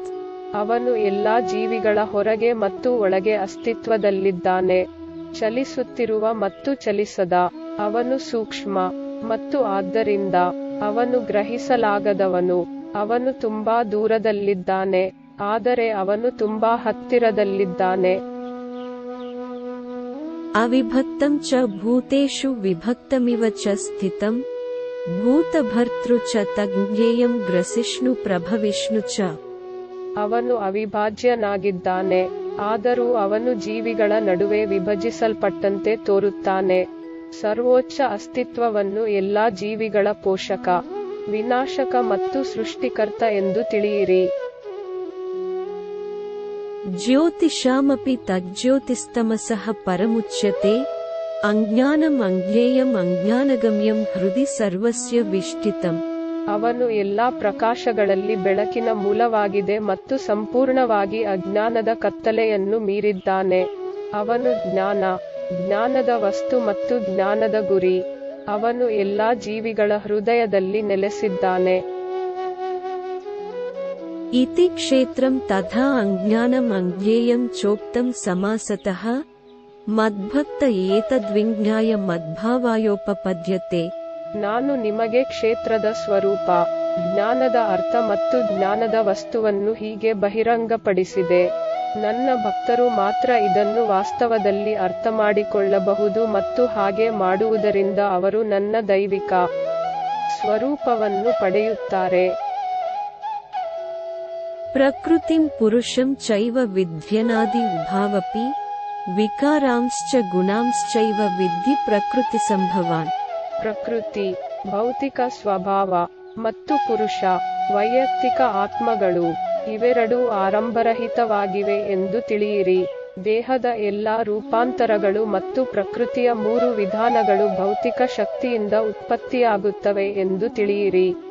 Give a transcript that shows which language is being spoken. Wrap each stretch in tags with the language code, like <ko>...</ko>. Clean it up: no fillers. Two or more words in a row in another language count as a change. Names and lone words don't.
<kn>ಅವನು ಎಲ್ಲಾ ಜೀವಿಗಳ ಹೊರಗೆ ಮತ್ತು ಒಳಗೆ ಅಸ್ತಿತ್ವದಲ್ಲಿದ್ದಾನೆ, ಚಲಿಸುತ್ತಿರುವ ಮತ್ತು ಚಲಿಸದ. ಅವನು ಸೂಕ್ಷ್ಮ ಮತ್ತು ಆದ್ದರಿಂದ ಅವನು ಗ್ರಹಿಸಲಾಗದವನು. ಅವನು ತುಂಬಾ ದೂರದಲ್ಲಿದ್ದಾನೆ, ಆದರೆ ಅವನು ತುಂಬಾ ಹತ್ತಿರದಲ್ಲಿದ್ದಾನೆ.</kn> <sa>ಅವಿಭಕ್ತಂ ಚ ಭೂತೇಷು ವಿಭಕ್ತಮಿವ ಚ ಸ್ಥಿತಂ ಭೂತಭರ್ತೃ ಚ ತಜ್ಞೇಯಂ ಗ್ರಸಿಷ್ಣು ಪ್ರಭವಿಷ್ಣು ಚ.</sa> <kn>ಅವನು ಅವಿಭಾಜ್ಯನಾಗಿದ್ದಾನೆ, ಆದರೂ ಅವನು ಜೀವಿಗಳ ನಡುವೆ ವಿಭಜಿಸಲ್ಪಟ್ಟಂತೆ ತೋರುತ್ತಾನೆ. ಸರ್ವೋಚ್ಚ ಅಸ್ತಿತ್ವವನ್ನು ಎಲ್ಲಾ ಜೀವಿಗಳ ಪೋಷಕ, ವಿನಾಶಕ ಮತ್ತು ಸೃಷ್ಟಿಕರ್ತ ಎಂದು ತಿಳಿಯಿರಿ.</kn> <sa>ಜ್ಯೋತಿಷಾಮಪಿ ತಜ್ಜ್ಯೋತಿಸ್ತಮಸಃ ಪರಮುಚ್ಯತೆ ಅಜ್ಞಾನಂ ಅಜ್ಞೇಯಂ ಅಜ್ಞಾನಗಮ್ಯಂ ಹೃದಿ ಸರ್ವಸ್ಯ ವಿಷ್ಟಿತಂ.</sa> <kn>ಅವನು ಎಲ್ಲಾ ಪ್ರಕಾಶಗಳಲ್ಲಿ ಬೆಳಕಿನ ಮೂಲವಾಗಿದೆ ಮತ್ತು ಸಂಪೂರ್ಣವಾಗಿ ಅಜ್ಞಾನದ ಕತ್ತಲೆಯನ್ನು ಮೀರಿದ್ದಾನೆ. ಅವನು ಜ್ಞಾನ, ಜ್ಞಾನದ ವಸ್ತು ಮತ್ತು ಜ್ಞಾನದ ಗುರಿ. ಅವನು ಎಲ್ಲಾ ಜೀವಿಗಳ ಹೃದಯದಲ್ಲಿ ನೆಲೆಸಿದ್ದಾನೆ.</kn> <sa>ಇತಿ ಕ್ಷೇತ್ರಂ ತಥಾ ಅಜ್ಞಾನಂ ಅಜ್ಞೇಯಂ ಚೋಕ್ತಂ ಸಮಾಸತಃ ಮದ್ಭಕ್ತ ಏತದ್ವಿಜ್ಞಾಯ ಮದ್ಭಾವಾಯೋಪಪದ್ಯತೆ.</sa> <kn>ನಾನು ನಿಮಗೆ ಕ್ಷೇತ್ರದ ಸ್ವರೂಪ, ಜ್ಞಾನದ ಅರ್ಥ ಮತ್ತು ಜ್ಞಾನದ ವಸ್ತುವನ್ನು ಹೀಗೆ ಬಹಿರಂಗಪಡಿಸಿದೆ. ನನ್ನ ಭಕ್ತರು ಮಾತ್ರ ಇದನ್ನು ವಾಸ್ತವದಲ್ಲಿ ಅರ್ಥಮಾಡಿಕೊಳ್ಳಬಹುದು ಮತ್ತು ಹಾಗೆ ಮಾಡುವುದರಿಂದ ಅವರು ನನ್ನ ದೈವಿಕ ಸ್ವರೂಪವನ್ನು ಪಡೆಯುತ್ತಾರೆ.</kn> <sa>ಪ್ರಕೃತಿಂ ಪುರುಷಂ ಚೈವ ವಿದ್ಯನಾದಿ ಉಭಾವಪಿ ವಿಕಾರಾಂಶ್ಚ ಗುಣಾಂಶ್ಚೈವ ವಿದ್ಧಿ ಪ್ರಕೃತಿ ಸಂಭವಾನ್.</sa> <kn>ಪ್ರಕೃತಿ, ಭೌತಿಕ ಸ್ವಭಾವ ಮತ್ತು ಪುರುಷ, ವೈಯಕ್ತಿಕ ಆತ್ಮಗಳು ಇವೆರಡೂ ಆರಂಭರಹಿತವಾಗಿವೆ ಎಂದು ತಿಳಿಯಿರಿ. ದೇಹದ ಎಲ್ಲಾ ರೂಪಾಂತರಗಳು ಮತ್ತು ಪ್ರಕೃತಿಯ ಮೂರು ವಿಧಾನಗಳು ಭೌತಿಕ ಶಕ್ತಿಯಿಂದ ಉತ್ಪತ್ತಿಯಾಗುತ್ತವೆ ಎಂದು ತಿಳಿಯಿರಿ.</kn>